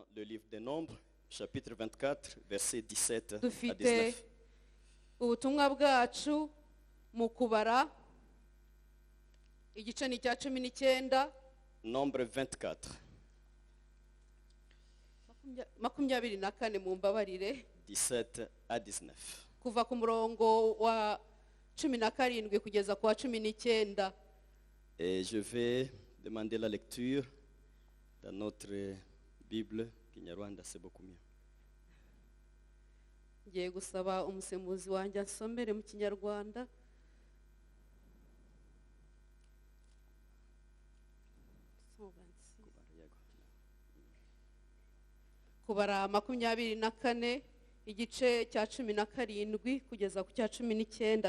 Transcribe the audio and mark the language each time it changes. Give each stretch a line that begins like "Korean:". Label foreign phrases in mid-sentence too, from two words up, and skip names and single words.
French: livre des Nombres, chapitre 24, versets 17 à
Kinyarwanda: dufite 19. ubutumwa bwacu mu kubara igice ni cya 19
French: Nombre 24,
Kinyarwanda: 24 mu mbabarire
French: 17 à 19.
Kinyarwanda: kuva ku murongo wa 17 kugeza ku wa 19.
French: Et je vais demander la lecture dans notre Bible, Kinyarwanda, c'est beaucoup mieux.
Kinyarwanda: Ngiye gusaba umusemuzi wanjye ansomere mu Kinyarwanda. Kubara 24 igice cya 17 kugeza ku cya 19.